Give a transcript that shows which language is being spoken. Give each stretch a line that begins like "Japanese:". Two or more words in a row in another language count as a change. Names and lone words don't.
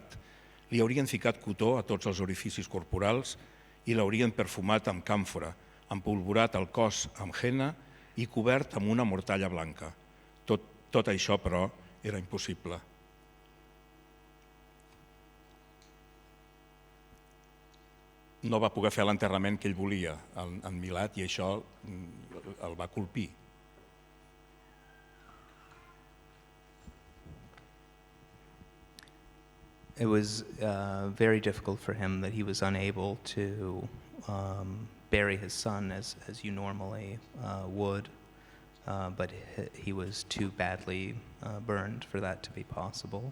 Catalan: Li haurien ficat cotó a tots els orificis corporals i l'haurien perfumat amb càmfora, empolvorat el cos amb henna i cobert amb una mortalla blanca. Tot això, però, era impossible. No va poder fer l'enterrament que ell volia en Milad i això el va colpir.
English: It was very difficult for him that he was unable to bury his son as you normally would, but he was too badly burned for that to be possible.